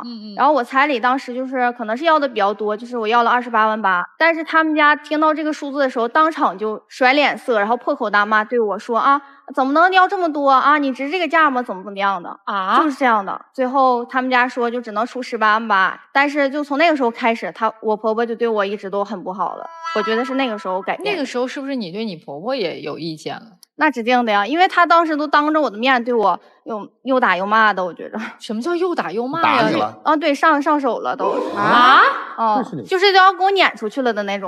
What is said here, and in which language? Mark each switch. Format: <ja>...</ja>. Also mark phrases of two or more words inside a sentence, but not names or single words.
<zh>然後我彩禮当時就是可能是要的比較多，就是我要了28万8，但是他們家聽到這個數字的時候，當場就甩臉色，然後破口大罵，對我說啊，怎麼能要這麼多啊？你值這個價嗎？怎麼樣的啊？就是這樣的。最後他們家說就只能出18萬8，但是就從那個時候開始，我婆婆就對我一直都很不好了。我覺得是那個時候改变。那個時候是不是你對你婆婆也有意見了？那指定的呀，因為她當時都當着我的面对我又打又罵的，我覺得。什麼叫又打又罵呀？打你了？啊，对，上手了都。就是都要给我撵出去了的那種。</zh>